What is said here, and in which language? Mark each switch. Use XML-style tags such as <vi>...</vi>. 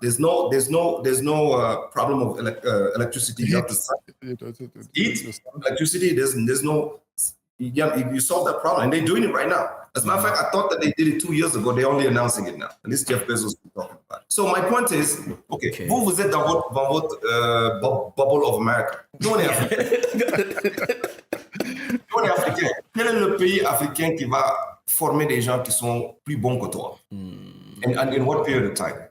<en>There's no problem of electricity. You have to heat electricity. There's no you solve that problem. And they're doing it right now. As a matter of fact, I thought that they did it 2 years ago. They're only announcing it now. At least Jeff Bezos is talking about it. So my point is, okay.</en> <fr>Vous êtes dans votre</fr> <en>bubble of America.</en> <fr>Nous, on est Africains. On est Africains. Quel est le pays africain qui va former des gens qui sont plus bons que toi?</fr> <en>And in what period of time?</en>